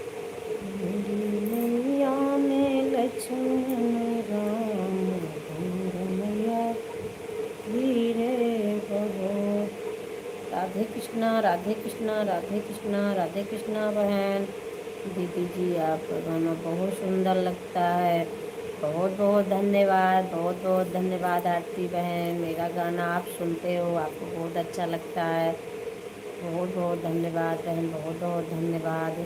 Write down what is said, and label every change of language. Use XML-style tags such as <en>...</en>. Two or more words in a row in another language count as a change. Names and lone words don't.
<hi>मेरी नैया में लक्ष्मण राम, गंगा राधे कृष्णा, राधे कृष्णा, राधे कृष्णा, राधे कृष्णा बहन। दीदी जी आपका गाना बहुत सुंदर लगता है। बहुत बहुत धन्यवाद, बहुत बहुत धन्यवाद आरती बहन। मेरा गाना आप सुनते हो, आपको बहुत अच्छा लगता है। बहुत बहुत धन्यवाद बहन, बहुत बहुत धन्यवाद।</hi>